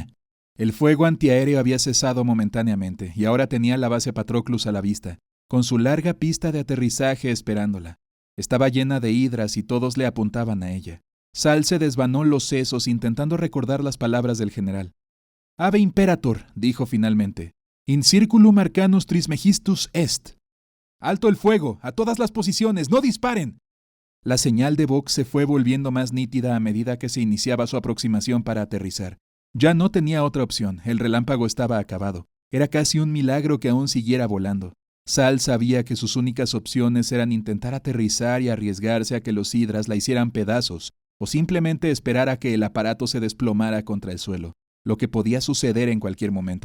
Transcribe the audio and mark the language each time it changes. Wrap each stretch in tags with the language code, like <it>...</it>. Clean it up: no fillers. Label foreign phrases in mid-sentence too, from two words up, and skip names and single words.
<es>El fuego antiaéreo había cesado momentáneamente y ahora tenía la base Patroclus a la vista, con su larga pista de aterrizaje esperándola. Estaba llena de hidras y todos le apuntaban a ella. Sal se desvanó los sesos intentando recordar las palabras del general.</es> <la>Ave Imperator,</la> <es>dijo finalmente.</es> <la>In circulum arcanus trismegistus est.</la> <es>¡Alto el fuego! ¡A todas las posiciones! ¡No disparen! La señal de Vox se fue volviendo más nítida a medida que se iniciaba su aproximación para aterrizar. Ya no tenía otra opción, el relámpago estaba acabado. Era casi un milagro que aún siguiera volando. Sal sabía que sus únicas opciones eran intentar aterrizar y arriesgarse a que los hidras la hicieran pedazos, o simplemente esperar a que el aparato se desplomara contra el suelo, lo que podía suceder en cualquier momento.</es>